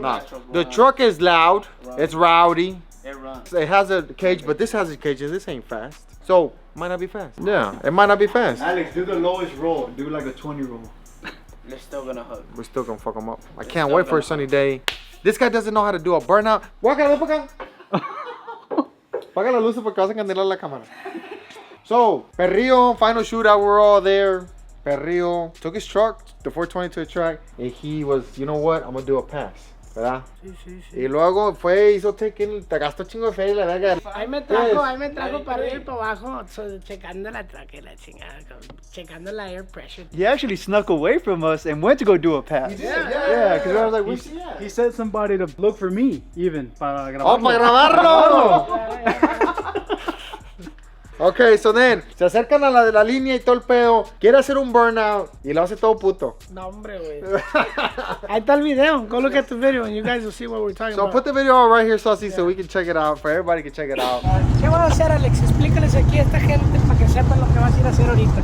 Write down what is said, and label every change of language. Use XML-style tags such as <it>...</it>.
<en>nah. The truck is loud. It's rowdy. It runs. It has a cage, but this has a cage and this ain't fast. So, it might not be fast. Yeah, it might not be fast. Alex, do the lowest roll. Do like a 20 roll. They're still gonna hug. We're still gonna fuck him up. I can't wait for a sunny day. This guy doesn't know how to do a burnout.</en> <es>Guácala, ven pa' acá. Paga la luz porque vas a encandilar la cámara.</es> <en>So, Perrillo, final shootout, we're all there. Perrillo took his truck, the 420 to the track, and he was, you know what, I'm gonna do a pass.</en> <es>¿Verdad? Sí, sí, sí. Y luego fue, hizo take-in, te gastó chingo de feria, la verga. Ahí me trajo para arriba y para abajo, checando la traca y la chingada, checando la air pressure.</es> <en>He actually snuck away from us and went to go do a pass. Yeah, because I was like, where's he at? He said somebody to look for me, even.</en> <es>Para</es> <en>Oh,</en> <es>grabarlo. para grabarlo.</es> <en>Ok, so then,</en> <es>se acercan a la línea y todo el pedo. Quiere hacer un burnout y lo hace todo puto. No, hombre, güey. Ahí está el video.</es> <en>Go look at the video and you guys will see what we're talking So about. put the video right here, Saucy, so we can check it out. For everybody can check it out.</en> <es>¿Qué vas a hacer, Alex? Explícales aquí a esta gente para que sepan lo que vas a ir a hacer ahorita.</es>